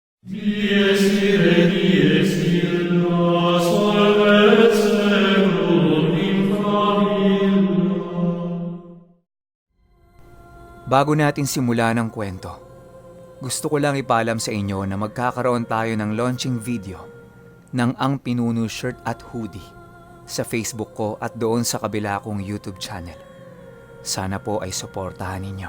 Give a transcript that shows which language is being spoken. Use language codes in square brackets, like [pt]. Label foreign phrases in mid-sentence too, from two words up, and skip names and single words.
[la] Dies ire, dies illa, solvet seculum in favilla. [tl] Bago natin simulan ang kwento, gusto ko lang ipaalam sa inyo na magkakaroon tayo ng [en] launching video [tl] ng Ang Pinuno shirt at hoodie sa Facebook ko at doon sa kabila kong [en] YouTube channel. [tl] Sana po ay suportahan ninyo.